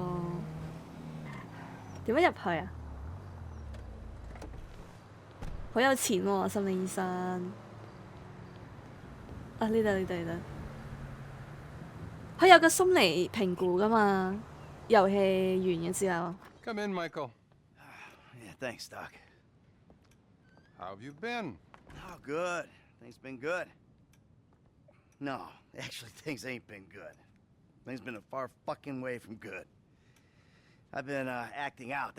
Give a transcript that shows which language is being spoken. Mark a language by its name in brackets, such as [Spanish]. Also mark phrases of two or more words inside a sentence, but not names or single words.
[Cantonese] 點樣入去啊？好有錢喎，心理醫生。啊，呢度。佢有個心理評估㗎嘛，遊戲完嘅之後。 [English] Come in, Michael. Yeah, thanks, Doc. How have you been? Oh, good. Things been good. No, actually, things ain't been good. Things been a far fucking way from good. I've been acting out.